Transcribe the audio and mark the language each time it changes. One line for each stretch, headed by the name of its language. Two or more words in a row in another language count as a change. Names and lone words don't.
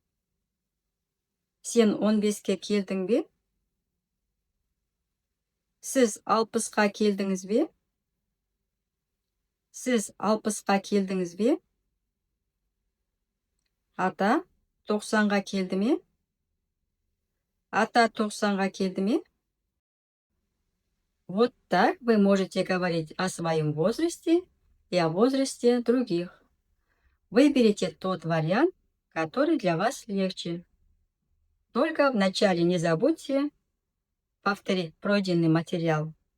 Kazakh: Сен 15-ке келдің бе? Сіз 60-қа келдіңіз бе? Сіз 60-қа келдіңіз бе? Ата 90-ға келді ме? Ата 90-ға келді ме?
Russian: Вот так вы можете говорить о своем возрасте и о возрасте других. Выберите тот вариант, который для вас легче. Только вначале не забудьте повторить пройденный материал.